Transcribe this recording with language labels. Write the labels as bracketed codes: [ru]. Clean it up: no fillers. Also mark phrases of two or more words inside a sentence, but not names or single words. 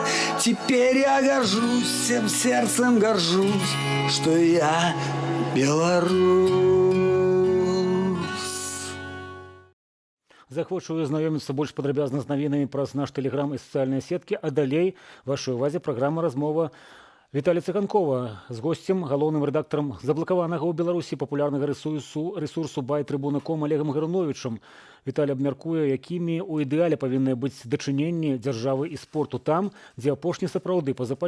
[ru] Теперь я горжусь, всем сердцем горжусь, что я белорус. [be] Захочу знаёміцца больш падрабязна з навінамі праз наш тэлеграм і сацыяльныя сеткі, а далей вашай увазе праграма «Размова» Віталія Цыганкова з госцем, галоўным рэдактарам заблакаванага ў Беларусі папулярнага рэсурсу байтрыбуна.ком Олегам Гаруновічам. Віталій абмяркуе, якімі ў ідэале павінны быць дачыненні дзяржавы і спорту там, дзе апошні сапраўды па-за палітыкаю.